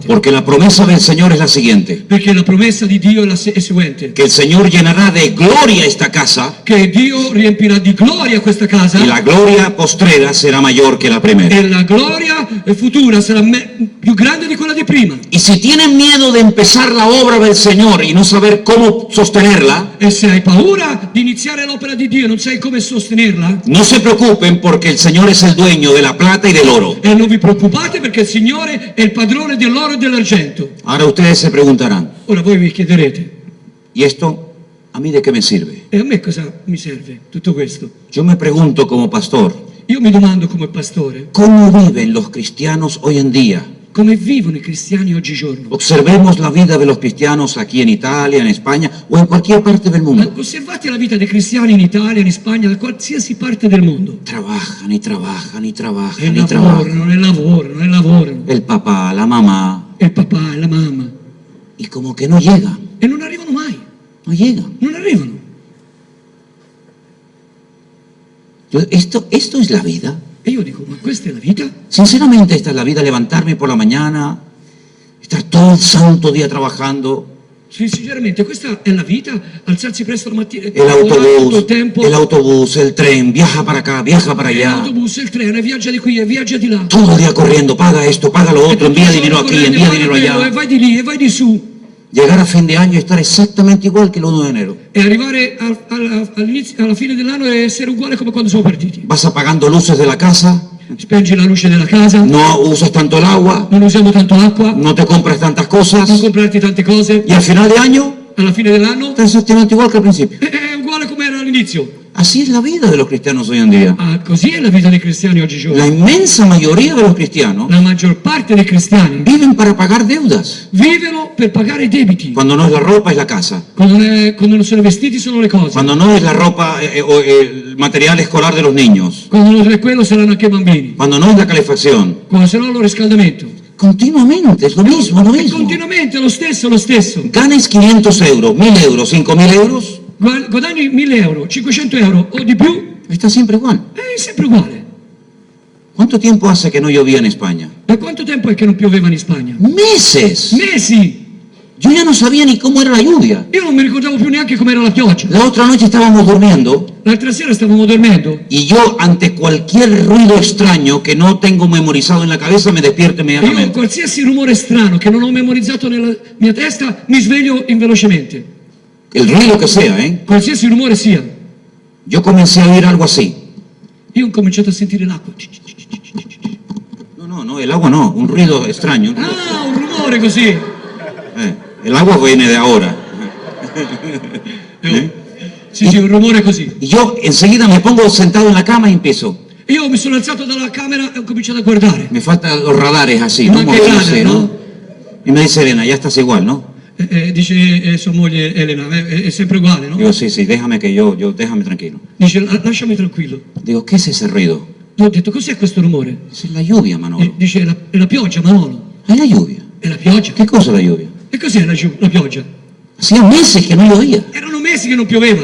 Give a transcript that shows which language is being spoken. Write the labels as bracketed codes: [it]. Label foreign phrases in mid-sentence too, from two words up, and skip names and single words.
[es] Porque la promesa del Señor es la siguiente, [it] perché la promessa di Dio è seguente, [es] que el Señor llenará de gloria esta casa [it] che Dio riempirà di gloria questa casa [es] y la gloria postrera será mayor que la primera. [it] e la gloria futura sarà più grande di quella di prima. [es] Y si tienen miedo de empezar la obra del Señor y no saber cómo sostenerla, [it] E se hai paura di iniziare l'opera di Dio e non sai come sostenerla, [es] no se preocupen porque el Señor es el dueño de la plata y del oro. [it] e non vi preoccupate perché il Signore è il padrone dell'oro e dell'argento. [es] Ahora ustedes se preguntarán, [it] Ora voi vi chiederete, [es] ¿y esto a mí de qué me sirve? [it] e a me cosa mi serve tutto questo? [es] Yo me pregunto como pastor, [it] Io mi domando come pastore, [es] ¿cómo viven los cristianos hoy en día? [it] come vivono i cristiani oggigiorno? [es] Observemos la vida de los cristianos aquí en Italia, en España o en cualquier parte del mundo. [it] Osservate la vita dei cristiani in Italia, in Spagna, da qualsiasi parte del mondo. [es] Trabajan y trabajan y [it] E [es] trabajan y trabajan. [it] lavorano, e lavorano, e lavorano. [es] El papá, la mamá, [it] E il papà e la mamma. [es] y como que no llegan, [it] E non arrivano mai, [es] no llegan. [it] non arrivano. [es] Esto es la vida. [it] E io dico, ma questa è la vita? [es] Sinceramente, esta es la vida, levantarme por la mañana, estar todo el santo día trabajando, [it] Sì, sinceramente, questa è la vita? Alzarsi presto la mattina e [es] el [it] lavorare tutto il tempo, [es] autobús, el tren, viaja para acá, viaja para allá, [it] l'autobus, il treno, e viaggia di qui e viaggia di là. [es] todo el día corriendo, paga esto, paga lo otro, envía dinero aquí, envía dinero [it] E [es] allá. [it] vai di lì, e vai di su. [es] Llegar a fin de año y estar exactamente igual que el 1 de enero. [it] E arrivare alla fine dell'anno e essere uguale come quando siamo partiti. [es] Vas apagando luces de la casa, [it] Spengi la luce della casa, [es] no usas tanto el agua, [it] non usiamo tanto acqua, [es] no te compras tantas [it] non [es] cosas [it] comprarti tante cose. [es] y al final de año [it] Alla fine dell'anno [es] estás exactamente igual que al principio. [it] è uguale come era all'inizio. [es] Así es la vida de los cristianos hoy en día. [it] Ah, così è la vita dei cristiani [es] La [it] oggigiorno. [es] inmensa mayoría de los cristianos [it] La maggior parte dei cristiani [es] viven para pagar deudas. [it] vivono per pagare i debiti. [es] Cuando no es la ropa, es la casa. [it] Quando non sono vestiti sono le cose. [es] Cuando no es la ropa o el material escolar de los niños. [it] Quando non è quello saranno anche i bambini. [es] Cuando no es la calefacción. [it] Quando se no lo riscaldamento. [es] Continuamente, es lo mismo, lo [it] E [es] mismo. [it] continuamente lo stesso, lo stesso. [es] Ganes 500 euros, 1000 euros, 5000 euros, [it] Guadagni 1.000 euro, 500 euro o di più, [es] está siempre igual. [it] è sempre uguale. [es] ¿Cuánto tiempo hace que no llovía en España? [it] Da quanto tempo è che non pioveva in Spagna? [es] Meses. [it] Mesi! [es] Yo ya no sabía ni cómo era la lluvia. [it] Io non mi ricordavo più neanche com'era la pioggia. [es] La otra noche estábamos durmiendo [it] L'altra sera stavamo dormendo [es] y yo ante cualquier ruido extraño que no tengo memorizado en la cabeza me despierto [it] e io [es] inmediatamente. [it] qualsiasi rumore strano che non ho memorizzato nella mia testa mi sveglio velocemente. [es] El ruido que sea, ¿eh? [it] Qualsiasi rumore sia. [es] Yo comencé a oír algo así. [it] Io ho cominciato a sentire l'acqua. [es] No, el agua no, un ruido extraño. [it] Ah, un rumore così. [es] El agua viene de ahora. [it] Sì, un rumore così. [es] Y yo enseguida me pongo sentado en la cama y empiezo. [it] Io mi sono alzato dalla camera e ho cominciato a guardare. [es] Me faltan los radares así, ¿no? [it] Manca il [es] Moverse, [it] radar, [es] ¿no? [it] no? [es] Y me dice Elena, ya estás igual, ¿no? [it] Dice sua moglie Elena, è sempre uguale, no? [es] Digo, sí, déjame que déjame tranquilo. [it] Dice, lasciami tranquillo. [es] Digo, ¿qué es ese ruido? [it] Io ho detto, cos'è questo rumore? [es] Esa es la lluvia, Manolo. [it] Dice, è la pioggia, Manolo. [es] Es la lluvia. [it] È la pioggia. [es] ¿Qué cosa es la lluvia? [it] E cos'è la pioggia? [es] Hacía meses que no llovía. [it] Erano mesi che non pioveva.